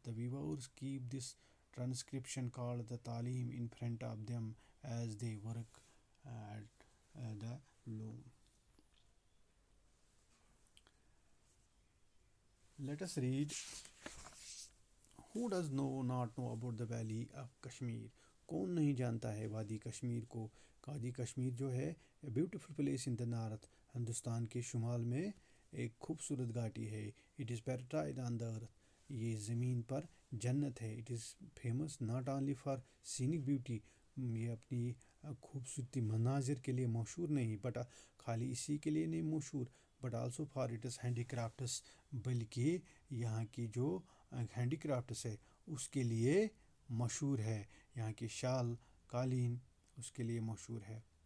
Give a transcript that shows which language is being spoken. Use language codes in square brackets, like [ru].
[en] The weavers keep this transcription called the Talim in front of them as they work at the loom. Let us read. Who does not know about the valley of Kashmir? [ur] کون نہیں جانتا ہے وادی کشمیر کو؟ وادی کشمیر جو ہے a beautiful place in the north. Hindustan کے شمال میں ایک خوبصورت گھاٹی ہے. [en] It is paradise on the earth. [ur] یہ زمین پر جنت ہے. [en] It is famous not only for scenic beauty. [ur] یہ اپنی خوبصورتی مناظر کے لیے مشہور نہیں، بٹ خالی اسی کے لیے نہیں مشہور، but also for its handy crafts, بلکہ یہاں کی جو ہینڈی کرافٹس ہے اس کے لیے مشہور ہے. یہاں کی شال قالین اس کے لیے مشہور ہے.